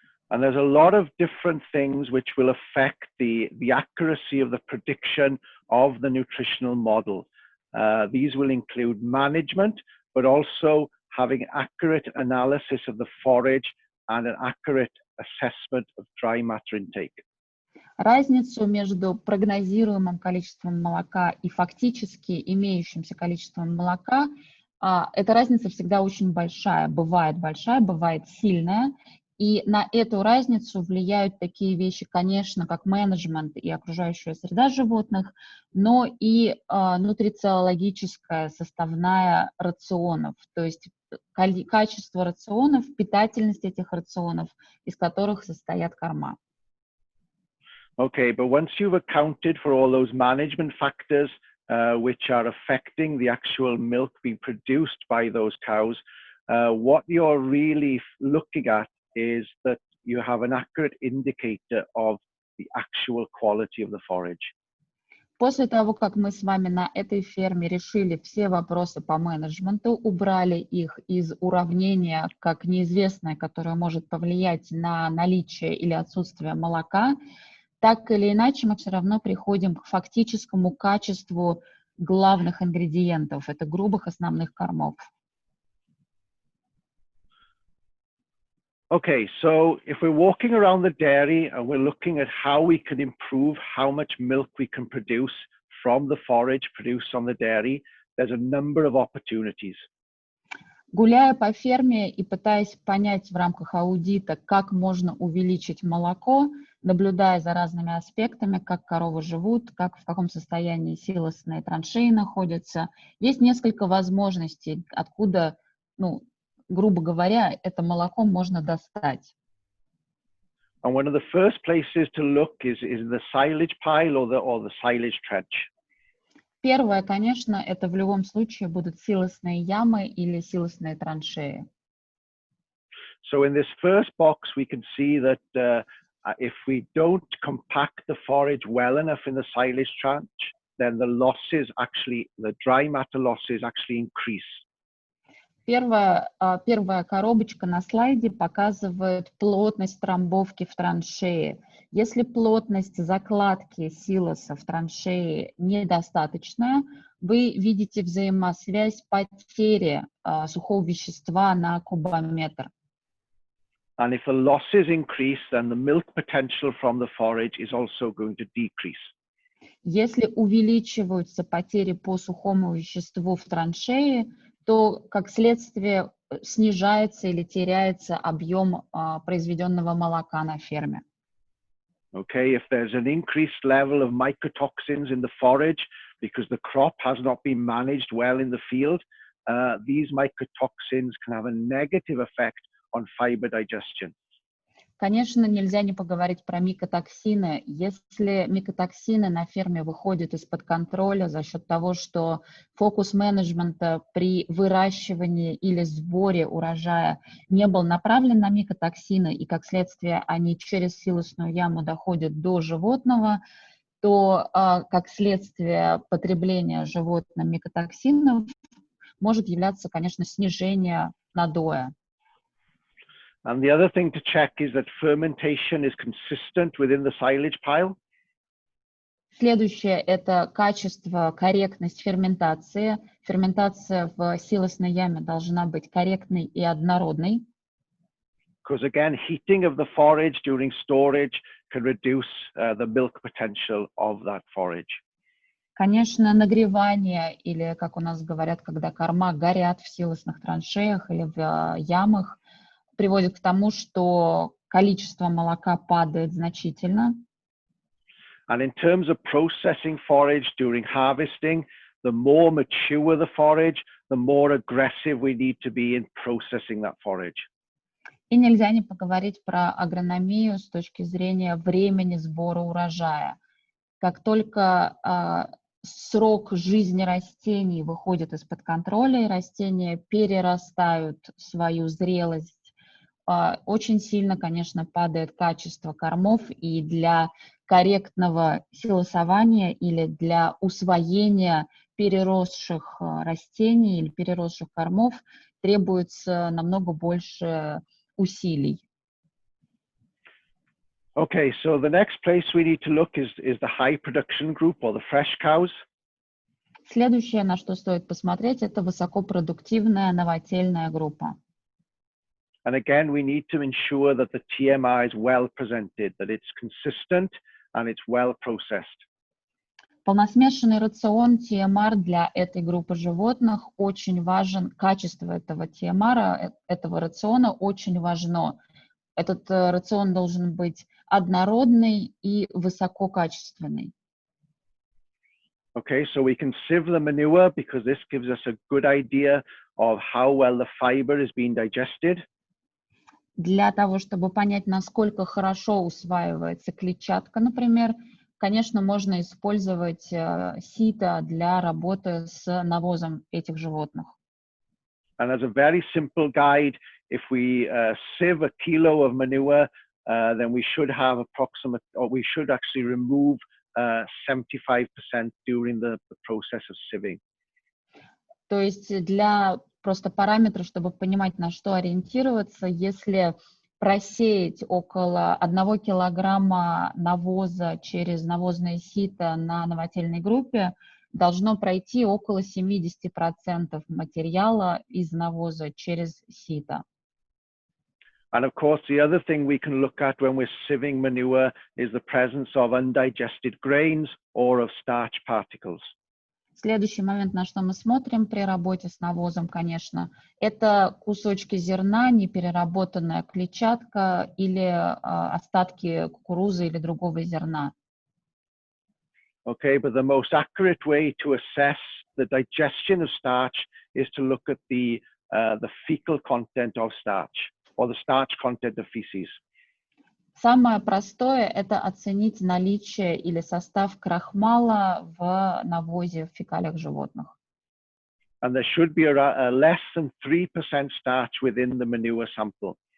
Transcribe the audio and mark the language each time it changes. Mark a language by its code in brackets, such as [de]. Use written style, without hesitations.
[en] And there's a lot of different things which will affect the accuracy of the prediction of the nutritional model. These will include management, but also having accurate analysis of the forage and an accurate assessment of dry matter intake. [ru] Разницу между прогнозируемым количеством молока и фактически имеющимся количеством молока, эта разница всегда очень большая, бывает сильная, и на эту разницу влияют такие вещи, конечно, как менеджмент и окружающая среда животных, но и нутрициологическая составная рационов, то есть качество рационов, питательность этих рационов, из которых состоят корма. [en] Okay, but once you've accounted for all those management factors which are affecting the actual milk being produced by those cows, what you're really looking at is that you have an accurate indicator of the actual quality of the forage. [ru] После того, как мы с вами на этой ферме решили все вопросы по менеджменту, убрали их из уравнения как неизвестное, которое может повлиять на наличие или отсутствие молока, так или иначе мы все равно приходим к фактическому качеству главных ингредиентов, это грубых основных кормов. [en] Okay, so if we're walking around the dairy and we're looking at how we can improve how much milk we can produce from the forage produced on the dairy, there's a number of opportunities. [ru] Гуляя по ферме и пытаясь понять в рамках аудита, как можно увеличить молоко, наблюдая за разными аспектами, как коровы живут, в каком состоянии силосные траншеи находятся, есть несколько возможностей, откуда, грубо говоря, это молоко можно достать. [en] And one of the first places to look is the silage pile or the silage trench. [ru] Первое, конечно, это в любом случае будут силосные ямы или силосные траншеи. [en] So in this first box, we can see that if we don't compact the forage well enough in the silage trench, then the dry matter losses actually increase. [ru] Первая коробочка на слайде показывает плотность трамбовки в траншее. Если плотность закладки силоса в траншее недостаточная, вы видите взаимосвязь потери сухого вещества на кубометр. [en] And if the losses increase, then the milk potential from the forage is also going to decrease. [ru] Если увеличиваются потери по сухому веществу в траншее, то, как следствие, снижается или теряется объем произведенного молока на ферме. [en] Okay, if there's an increased level of mycotoxins in the forage because the crop has not been managed well in the field, these mycotoxins can have a negative effect on fiber digestion. [ru] Конечно, нельзя не поговорить про микотоксины. Если микотоксины на ферме выходят из-под контроля за счет того, что фокус менеджмента при выращивании или сборе урожая не был направлен на микотоксины, и как следствие они через силосную яму доходят до животного, то как следствие потребления животным микотоксинов может являться, конечно, снижение надоя. [en] And the other thing to check is that fermentation is consistent within the silage pile. [ru] Следующее – это качество, корректность ферментации. Ферментация в силосной яме должна быть корректной и однородной. [en] Because again, heating of the forage during storage can reduce the milk potential of that forage. [ru] Конечно, нагревание, или, как у нас говорят, когда корма горят в силосных траншеях или в ямах, приводит к тому, что количество молока падает значительно. [en] And in terms of processing forage during harvesting, the more mature the forage, the more aggressive we need to be in processing that forage. [ru] И нельзя не поговорить про агрономию с точки зрения времени сбора урожая. Как только срок жизни растений выходит из-под контроля, и растения перерастают свою зрелость, очень сильно, конечно, падает качество кормов, и для корректного силосования или для усвоения переросших растений или переросших кормов требуется намного больше усилий. [en] Okay, so the next place we need to look is the high production group or the fresh cows. [ru] Следующее, на что стоит посмотреть, это высокопродуктивная новотельная группа. [en] And again, we need to ensure that the TMR is well presented, that it's consistent and it's well processed. [ru] Полносмешанный рацион TMR для этой группы животных очень важен. Качество этого TMR, этого рациона очень важно. Этот рацион должен быть однородный и высококачественный. [en] Okay, so we can sieve the manure because this gives us a good idea of how well the fiber is being digested. [ru] Для того, чтобы понять, насколько хорошо усваивается клетчатка, например, конечно, можно использовать сито для работы с навозом этих животных. [en] And as a very simple guide, if we sieve a kilo of manure, then we should have approximate, or we should actually remove 75% during the process of sieving. [ru] То есть для просто параметров, чтобы понимать, на что ориентироваться, если просеять около 1 килограмма навоза через навозное сито на новотельной группе, должно пройти около 70% материала из навоза через сито. [en] And of course, the other thing we can look at when we're sieving manure is the presence of undigested grains or of starch particles. [ru] Следующий момент, на что мы смотрим при работе с навозом, конечно, это кусочки зерна, непереработанная клетчатка или остатки кукурузы или другого зерна. [en] Okay, but the most accurate way to assess the digestion of starch is to look at the fecal content of starch or the starch content of feces. [ru] Самое простое – это оценить наличие или состав крахмала в навозе, в фекалиях животных. [en] And there should be less than 3% starch within the manure sample.